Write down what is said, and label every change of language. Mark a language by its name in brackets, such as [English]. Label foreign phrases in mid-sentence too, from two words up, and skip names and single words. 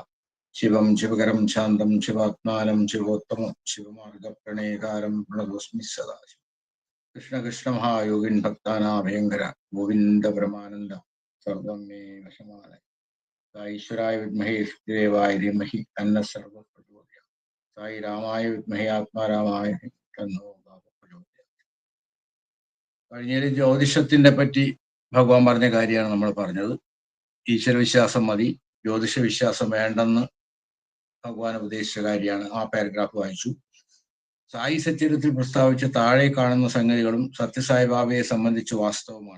[Sanskrit] शिवं शिवकरं शान्तं शिवात्मानं शिवोत्तमं शिवमार्गप्रणेयकारं प्रणतोऽस्मि सदा। कृष्ण कृष्ण महायोगिन् भक्तानाभयङ्कर गोविन्द परमानन्द सर्वं मे वशमानय। ईश्वराय विद्महे देवाय धीमहि तन्नः सर्वः प्रचोदयात्। साई रामाय विद्महे आत्मारामाय तन्नो പ്രചോദയാത്. [Malayalam] കഴിഞ്ഞ ജ്യോതിഷത്തിനെ പറ്റി ഭഗവാൻ പറഞ്ഞ കാര്യമാണ് നമ്മൾ പറഞ്ഞത്. ഈശ്വരവിശ്വാസം മതി, ജ്യോതിഷ വിശ്വാസം വേണ്ടെന്ന് ഭഗവാൻ ഉപദേശിച്ച കാര്യമാണ്. ആ പാരഗ്രാഫ് വായിച്ചു. സായി സച്ചരിത്രത്തിൽ പ്രസ്താവിച്ച താഴെ കാണുന്ന സംഗതികളും സത്യസായിബാബയെ സംബന്ധിച്ച് വാസ്തവമാണ്.